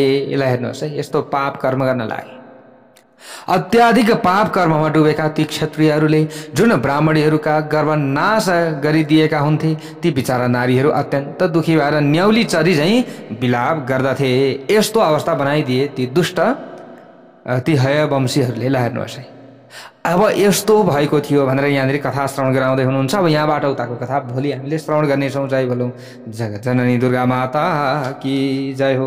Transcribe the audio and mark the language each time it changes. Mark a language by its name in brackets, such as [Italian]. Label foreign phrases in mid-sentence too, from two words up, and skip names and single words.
[Nepali] यसलाई हेर्नुहोस् है, यस्तो पाप कर्म गर्न लागे। अत्याधिक पाप कर्ममा डुबेका ती क्षत्रियहरूले जुन ब्राह्मणीहरूका गर्भ नाश गरिदिएका हुन्थे, ती बिचारा नारीहरू अत्यन्त दुखी भएर न्याउली चरी झैँ विलाप गर्दथे। यस्तो अवस्था बनाइदिए ती दुष्ट ती हयवंशीहरूले। ल हेर्नुहोस् है, अब यस्तो भएको थियो भनेर यहाँनिर कथा श्रवण गराउँदै हुनुहुन्छ। अब यहाँबाट उताको कथा भोलि हामीले श्रवण गर्नेछौँ। जय बोलौँ जगत जननी दुर्गा [Hindi] माता की जय हो।